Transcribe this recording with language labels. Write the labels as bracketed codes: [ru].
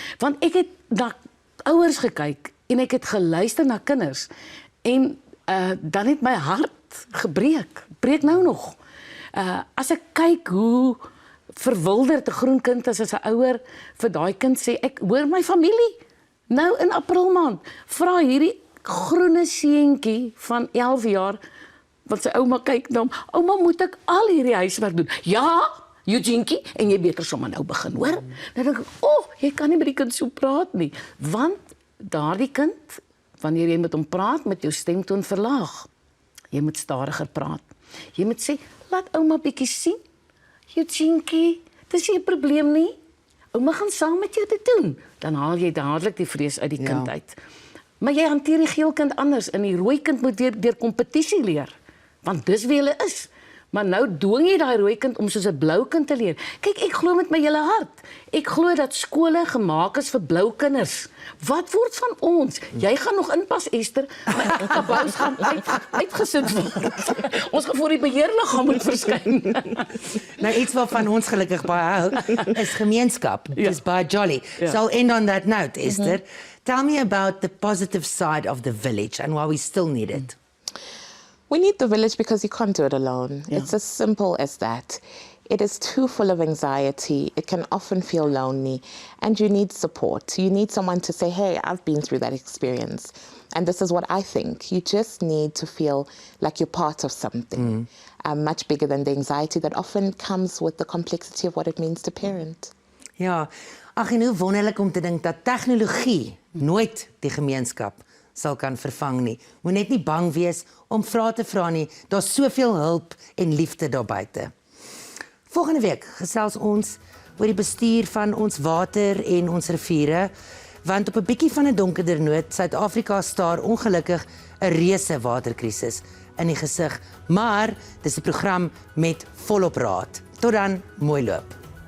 [af] Want ek het na ouers gekyk en ek het geluister na kinders en dan het my hart breek nou nog. As ek kyk hoe verwilderd 'n groen kind is as 'n ouer vir daai kind sê ek hoor my familie nou in April maand vra hierdie groene seentjie van 11 jaar want sy ouma kyk na hom, ouma moet ek al hierdie huiswerk doen? Ja, Eugentjie, en jy beter sommer nou begin, hoor? Dan dink ek, jy kan nie met die kind so praat nie, want daardie kind, wanneer jy met hom praat, met jou stemtoon verlaag. Jy moet stadiger praat. Jy moet sê, laat ouma bietjie sien. Eugentjie, dis nie 'n probleem nie. Ouma gaan saam met jou dit doen. Dan haal jy dadelik die vrees uit die kind uit. Maar jy hanteer die geel kind anders en die rooi kind moet deur kompetisie leer. Want dis wie hulle is. Maar nou dwing jy daai rooi kind om soos 'n blou kind te leer. Kyk, ek glo met my hele hart. Ek glo dat skole gemaak is vir blou kinders. Wat word van ons? Jy gaan nog inpas, Esther, maar kabous gaan uitgesit word. Ons gaan voor die beheerliggaam moet verskyn. Nou iets waarvan ons gelukkig baie hou, is gemeenskap. Dis baie jolly. [en] So I'll end on that note, Esther. Tell me about the positive side of the village and why we still need it. We need the village because you can't do it alone. It's as simple as that. It is too full of anxiety. It can often feel lonely and you need support. You need someone to say, hey, I've been through that experience and this is what I think. You just need to feel like you're part of something much bigger than the anxiety that often comes with the complexity of what it means to parent. [af] Ja, ag en hoe wonderlik om te dink dat tegnologie nooit die gemeenskap sal kan vervang nie. Moet net nie bang wees om vrae te vra nie. Daar's soveel hulp en liefde daar buite. Volgende week gesels ons oor die bestuur van ons water en ons riviere, want op 'n bietjie van 'n donkerder noot, Suid-Afrika staar ongelukkig 'n reuse waterkrisis in die gesig, maar dis 'n program met volop raad. Tot dan, mooi loop.